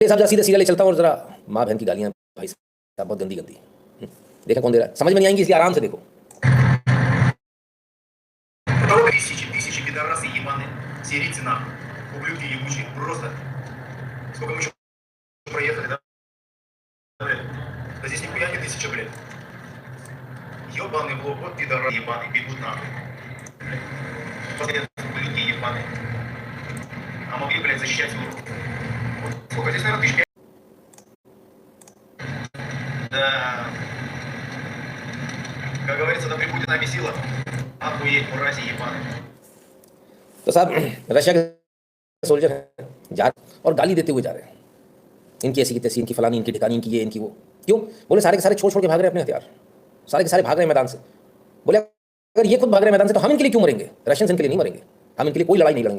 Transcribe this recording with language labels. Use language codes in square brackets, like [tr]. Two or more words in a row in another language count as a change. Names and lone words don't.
[hi] साहब जरा सीधे सीरियल चलता हूँ और जरा माँ बहन की गालियाँ भाई साहब बहुत गंदी गंदी। देखा कौन दे रहा है, समझ में नहीं आएंगी इसलिए आराम से देखो। [ru] Тысячи пидорасы ебаные, сирийцы нахуй, ублюдки ебучие, просто. Сколько мы еще проехали, да? Да здесь нихуя не 1000, блядь. Ебаный блок, вот пидоры ебаные, бегут нахуй. Ублюдки ебаные. А могли, блядь, защищать свою руку. Сколько здесь, наверное, 1000? Да. Как говорится, да прибудет нами сила. Охуеть, мрази ебаные. [hi] तो साहब रशिया के सोल्जर हैं जा और गाली देते हुए जा रहे हैं, इनकी ऐसी की तैसी, इनकी फलानी, इनकी ठिकानी, इनकी ये, इनकी वो। क्यों? बोले सारे के सारे छोड़ छोड़ के भाग रहे हैं अपने हथियार, सारे के सारे भाग रहे हैं मैदान से। बोले अगर ये खुद भाग रहे हैं मैदान से तो हम इनके लिए क्यों मरेंगे? रशियंस इनके लिए नहीं मरेंगे, हम इनके लिए कोई लड़ाई नहीं लड़ेंगे।